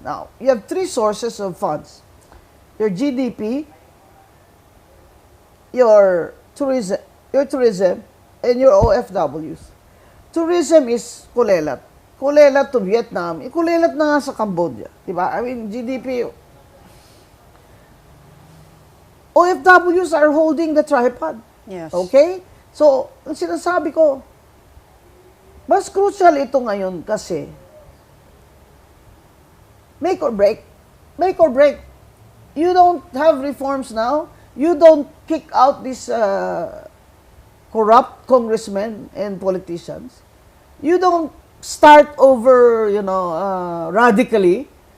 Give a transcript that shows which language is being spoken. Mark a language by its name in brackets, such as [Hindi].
[English] Now, you have three sources of funds. Your GDP, your tourism, and your OFWs. Tourism is kulelat. Kulelat to Vietnam. [Filipino] Kulelat na nga sa Cambodia. Diba? [English] I mean, GDP. OFWs are holding the tripod. Yes. Okay? [Filipino] So, ang sinasabi ko, mas crucial ito ngayon kasi [English] make or break. Make or break. You don't have reforms now. You don't kick out these corrupt congressmen and politicians. You don't start over, radically.